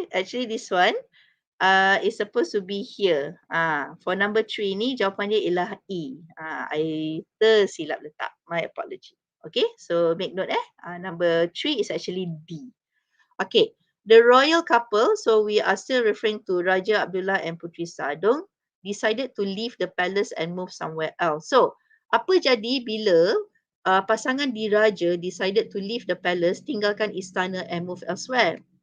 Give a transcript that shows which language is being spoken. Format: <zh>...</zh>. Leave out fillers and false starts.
<en>Actually this one is supposed to be here.</en> <ms>For number 3 ni jawapan dia ialah E.</ms> <en>I</en> <ms>tersilap letak.</ms> <en>My apology. Okay, so make note number 3 is actually D. Okay, the royal couple, so we are still referring to Raja Abdullah and Putri Saadung, decided to leave the palace and move somewhere else. So,</en> <ms>apa jadi bila pasangan diraja</ms> <en>decided to leave the palace,</en> <ms>tinggalkan istana</ms> <en>and move elsewhere?</en>